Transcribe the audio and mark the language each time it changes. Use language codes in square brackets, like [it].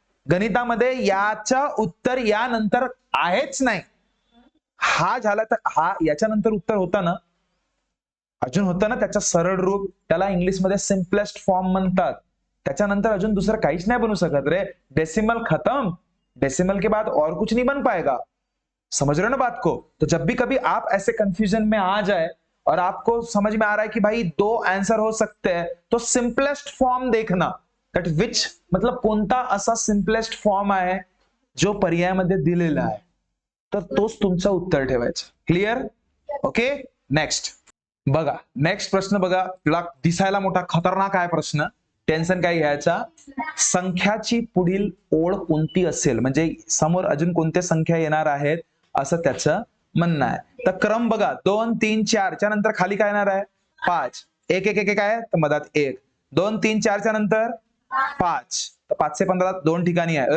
[mr] गणितामध्ये याचा उत्तर यानंतर आहेच नाही. हा झाला तर हा याच्यानंतर उत्तर होता ना, अजून होतं ना त्याचं सरळ रूप, त्याला इंग्लिशमध्ये सिम्पलेस्ट फॉर्म म्हणतात. त्याच्यानंतर अजून दुसरं काहीच नाही बनवू शकत रे. डेसिमल खतम, [hi] डेसिमल के बाद और कुछ नहीं बन पाएगा। समझ रहे हो ना बात को? तो जब भी कभी आप ऐसे कंफ्यूजन में आ जाए और आपको समझ में आ रहा है कि भाई दो आंसर हो सकते हैं, तो सिंपलेस्ट फॉर्म देखना, दट विच मतलब [mr] कोणता असा सिंपलेस्ट फॉर्म आहे जो पर्यायामध्ये दिलेला आहे, तर तोच तुमचं उत्तर ठेवायचं। [en] Clear? [mr] ओके, नेक्स्ट बघा, नेक्स्ट प्रश्न बघा, तुला दिसायला मोठा खतरनाक आहे प्रश्न, टेन्शन काय घ्यायचा। संख्याची पुढील ओळ कोणती असेल, म्हणजे समोर अजून कोणत्या संख्या येणार आहेत असं त्याचं म्हणणं आहे। तर क्रम बघा, 2 3 4 च्या नंतर खाली काय येणार आहे? 5, 1 1 1 काय, तर मधात 1, 2 3 4 च्या नंतर 5, तर 5 से 15 दोन ठिकाणी आहे।